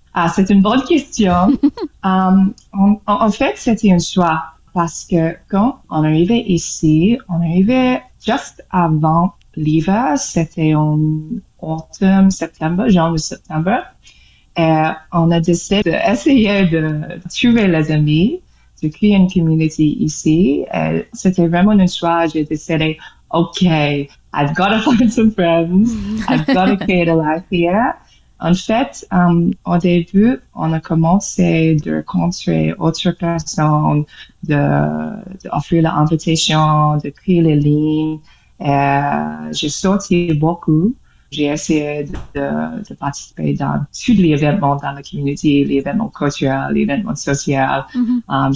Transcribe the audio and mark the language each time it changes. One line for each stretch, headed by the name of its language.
French: Ah, c'est une bonne question. En fait, c'était un choix parce que quand on arrivait ici, on arrivait juste avant l'hiver, c'était en automne, septembre, janvier-septembre. On a décidé d'essayer de trouver les amis, de créer une communauté ici. C'était vraiment un choix. J'ai décidé,
English: OK, I've got to find some friends. I've got to create a life here.
French: En fait, au début, on a commencé de rencontrer autres personnes, d'offrir l'invitation, de créer les lignes. J'ai sorti beaucoup. J'ai essayé de participer dans tous les événements dans la communauté, les événements culturels, les événements sociaux. Mm-hmm.